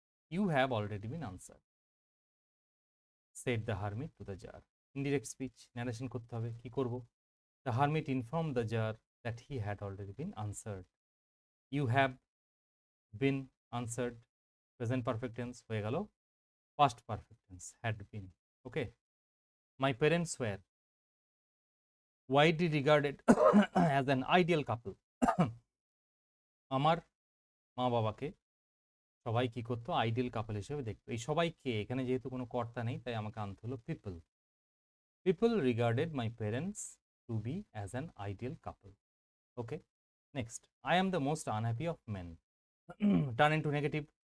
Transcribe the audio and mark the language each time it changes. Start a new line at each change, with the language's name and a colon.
English: You have already been answer, said the hermit to the tsar. Indirect speech, narration
Bangla: করতে হবে। কি করব?
English: The hermit inform the czar that he had already been answered. You have been answered, present perfect tense
Bangla: হয়ে গেল
English: Past perfect tense, had been. Okay, my parents were widely regarded as an ideal couple.
Bangla: আমার মা বাবাকে সবাই কি করতো, ideal কাপল হিসেবে দেখতো। এই সবাই কে, এখানে যেহেতু কোনো কর্তা নেই তাই আমাকে আনতে হলো people.
English: People regarded my parents to be as an ideal couple. Okay, next, I am the most unhappy of men. Turn into negative.